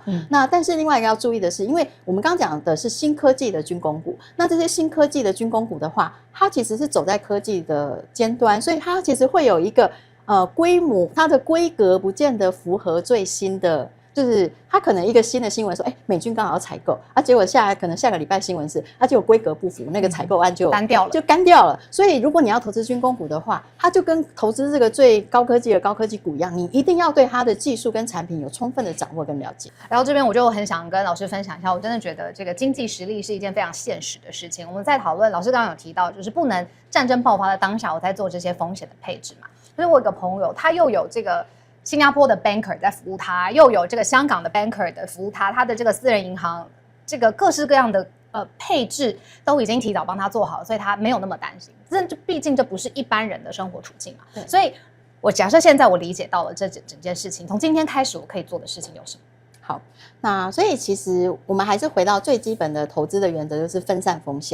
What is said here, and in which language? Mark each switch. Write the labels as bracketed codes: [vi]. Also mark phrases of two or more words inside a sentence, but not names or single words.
[zh] 那但是另外一個要注意的是，因為我們剛剛講的是新科技的軍工股，那這些新科技的軍工股的話，它其實是走在科技的尖端，所以它其實會有一個規模，它的規格不見得符合最新的，就是它可能一個新的新聞說，美軍剛好要採購啊，結果可能下個禮拜新聞是結果規格不符，那個採購案就乾掉了。所以如果你要投資軍工股的話，它就跟投資這個最高科技的高科技股一樣，你一定要對它的技術跟產品有充分的掌握跟了解。然後這邊我就很想跟老師分享一下，我真的覺得這個經濟實力是一件非常現實的事情。我們在討論，老師剛剛有提到，就是不能戰爭爆發的當下，我在做這些風險的配置嘛。所以我有個朋友，他又有這個新加坡的 banker 在服務他，又有這個香港的 banker 的服務他，他的這個私人銀行，這個各式各樣的配置都已經提早幫他做好，所以他沒有那麼擔心。畢竟這不是一般人的生活處境嘛。所以我假設现在我理解到了这整件事情，從今天開始我可以做的事情有什麼？好，那所以其實我們還是回到最基本的投資的原則，就是分散風險。